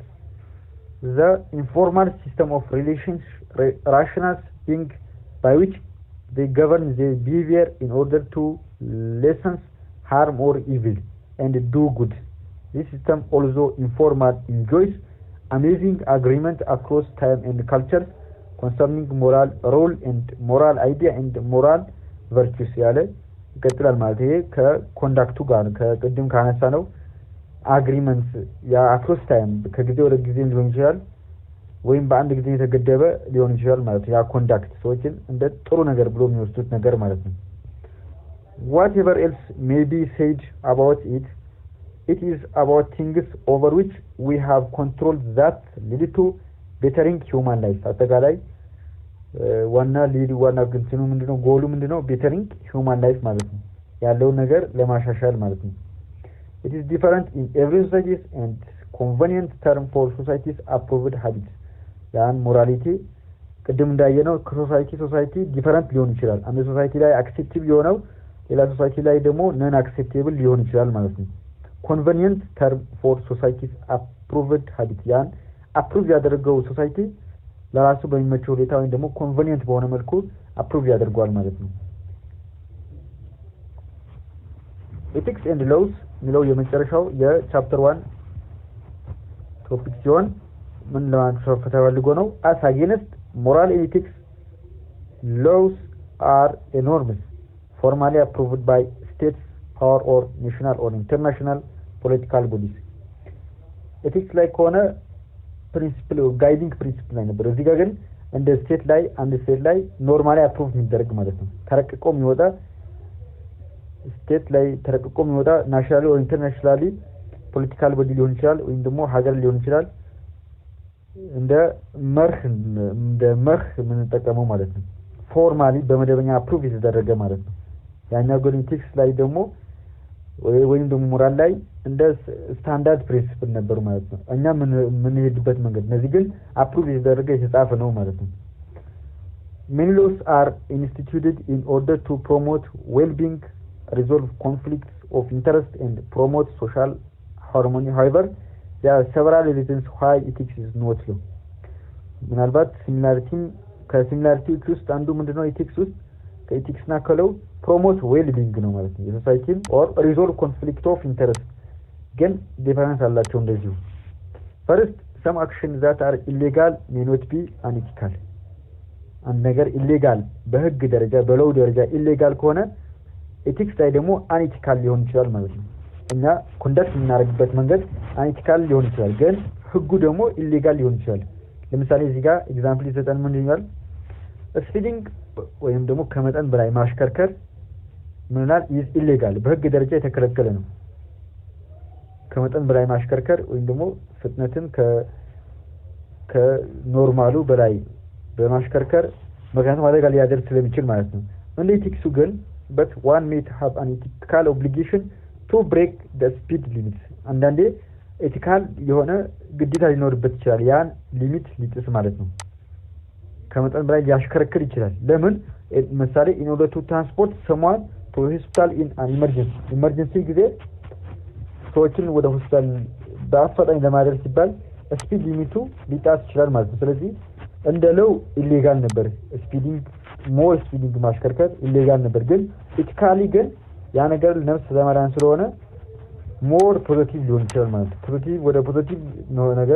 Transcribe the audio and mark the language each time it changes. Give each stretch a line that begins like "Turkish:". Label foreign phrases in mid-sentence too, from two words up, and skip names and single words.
English: The informal system of relations, rational being by which they govern their behavior in order to lessen harm or evil and do good. This system also informal enjoys amazing agreement across time and cultures concerning moral role and moral idea and moral
Amharic: virtues ያለ ይቀጥላል ማለት ይሄ ከኮንዳክቱ ጋር ከቅድም ካነሳ ነው አግሪመንት ያ
English: across time
Amharic: ከጊዜ ወደ ጊዜ ሊሆን ይችላል ወይም በአንድ ጊዜ የተገደበ ሊሆን ይችላል ማለት ያ ኮንዳክት ሰዎችን እንደ ጥሩ ነገር ብሎ የሚወስዱት ነገር ማለት ነው
English: whatever else may be said about it, it is about things over which we have control that lead to bettering human life.
Amharic: አጠቃላይ ዋና ግንትኑ ምንድነው ጎሉ ምንድነው
English: bettering human life
Amharic: ማለት ነው ያለው ነገር ለማሻሻል ማለት ነው
English: it is different in every society and convenient term for society's approved habits
Amharic: ያን morality ቅድም እንዳየነው ከሶሳይቲ ዲፈረንት ሊሆን ይችላል አንድ ሶሳይቲ ላይ አክሴፕቲቭ የሆነው ሌላ ሶሳይቲ ላይ ደግሞ
English: non acceptable
Amharic: ሊሆን ይችላል ማለት ነው
English: convenient term for society's approved habits
Amharic: ያን አፕሩቭ ያደረገው ሶሳይቲ ለራሱ በሚመቸው ሁኔታ ወይ ደግሞ convenient በሆነ መልኩ አፕሩቭ ያደርጋል ማለት ነው
English: ethics and laws
Amharic: ሚለው የመጨረሻው የቻፕተር 1 ቶፒክ ሲሆን ምን ለማንሳት ተፈልጎ ነው
English: as against moral and ethics laws are enormous formally approved by states power or national or international political bodies
Amharic: ethics ላይ ከሆነ
English: principle guiding principle
Amharic: ላይ ነበር እዚህ ጋር ግን እንደ ስቴት ላይ አንድ ስቴት ላይ
English: normally approve
Amharic: የሚደረግ ማለት ነው ተረቅቆ የሚወጣ ስቴት ላይ ተረቅቆ የሚወጣ
English: nationally or internationally political body
Amharic: ሊሆን ይችላል ወይም ደግሞ ሀገር ሊሆን ይችላል እንደ መርህ ምን ተጠቀመው ማለት ነው ፎርማሊ በመደበኛ አፕሩቭ የተደረገ ማለት ነው ያኛው ግን ኢቲክስ ላይ ደግሞ ወይም ደግሞ ሞራል ላይ እንደ
English: standard principle
Amharic: ነበር ማለት ነው እኛ ምን ሄድበት መንገድ እነዚህ ግን አፕሩቭ የተደረገ የተጻፈ ነው ማለት ነው many
English: laws are instituted in order to promote well-being resolve conflicts of interest and promote social harmony however there are several reasons why ethics is not law
Amharic: ምናልባት ከሲሚላሪቲ ውስጥ አንዱ ምንድነው ኢቲክስ ውስጥ ከኢቲክስ እና ከለው
English: promote well-being
Amharic: ነው ማለት ነው የሶሳይቲ
English: or resolve conflict of interest
Amharic: ግን ዲፈረንስ አላቸው እንደዚሁ
English: first some actions that are illegal may not be unethical
Amharic: አንድ ነገር ኢሌጋል በህግ ደረጃ በለው ደረጃ ኢሌጋል ከሆነ ኤቲክስ ላይ ደግሞ አንኢቲካል ሊሆን ይችላል ማለት ነው እና ኮንዳክት የምናደርግበት መንገድ አንኢቲካል ሊሆን ይችላል ግን ህጉ ደግሞ ኢሌጋል ሊሆን ይችላል ለምሳሌ እዚህ ጋር ኤግዛምፕል ይሰጣል ምን ይላል ስፒዲንግ ወይም ደግሞ ከመጠን በላይ ማሽከርከር ምንላል
English: is illegal
Amharic: በህግ ደረጃ የተከለከለ ነው ከመጠን በላይ ማሽከርከር ወይም ደግሞ ፍጥነትን ከኖርማሉ በላይ በማሽከርከር ምክንያቱም አደጋ ሊያደርስ ስለሚችል ማለት ነው እንደ ኢቲክሱ ግን
English: but one may have an ethical obligation to break the speed limits
Amharic: አንዳንዴ ኤቲካል የሆነ ግዴታ ሊኖርበት ይችላል ያን ሊሚት ሊጥስ ማለት ነው ከመጠን በላይ ሊያሽከረክር ይችላል ለምን ምሳሌ
English: in order to transport someone to hospital in an emergency
Amharic: ጊዜ ሰዎችን ወደ ሆስፒታል በአፋጣኝ ለማድረስ ሲባል ስፒድ ሊሚቱ ሊጣስ ይችላል ማለት ነው ስለዚህ እንደለው ኢሌጋል ነበር ስፒዲንግ ማሽከርከር ኢሌጋል ነበር ግን ኢቲካሊ ግን ያ ነገር ነፍስ ዘመራን ስለሆነ
English: more positive
Amharic: ሊሆን ይችላል ማለት ነው ፖዚቲቭ ነገር